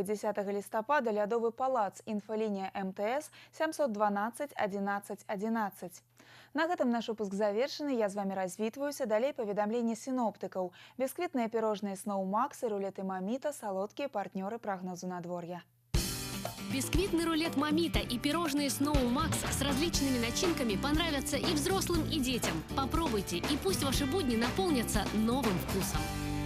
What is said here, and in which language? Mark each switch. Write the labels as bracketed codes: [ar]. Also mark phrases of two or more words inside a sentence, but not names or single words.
[be] 10 лістапада Лядовы палац, інфалінія МТС 712 11 11. На гэтым наш выпуск завершаны. Я з вами развітваюся. Далей паведамленні сіноптыкаў. Бесквітныя пірожныя Snow Max і рулеты Маміта – салодкія партнёры прагнозу надвор'я. [ru] Бисквитный рулет Мамита и пирожные Snow Max с различными начинками понравятся и взрослым, и детям. Попробуйте, и пусть ваши будни наполнятся новым вкусом.